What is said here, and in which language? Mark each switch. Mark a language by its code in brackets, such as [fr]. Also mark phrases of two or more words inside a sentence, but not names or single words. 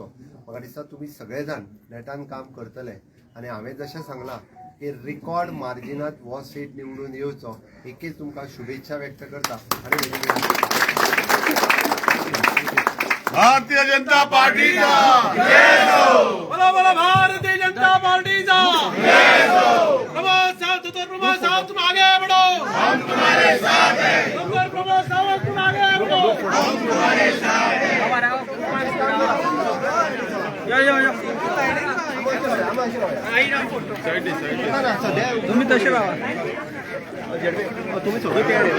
[kok] म्हाका दिसता तुमी सगळे जाण नेटान काम करतले आनी हांवें जशें सांगलां की रिकॉर्ड मार्जिनात हो सीट निवडून येवचो एकच तुमकां शुभेच्छा व्यक्त करता आनी [mr] भारतीय जनता पार्टीचा बोला बोला भारतीय जनता पार्टीचा प्रमोद सावंत तो प्रमोद सावंत [hi] तुम आगे बढ़ो, हम तुम्हारे साथ हैं. डॉक्टर प्रमोद सावंत तुम आगे बढ़ो, हम तुम्हारे साथ हैं. [mr] तुम्ही तसे राहा. तुम्ही सगळे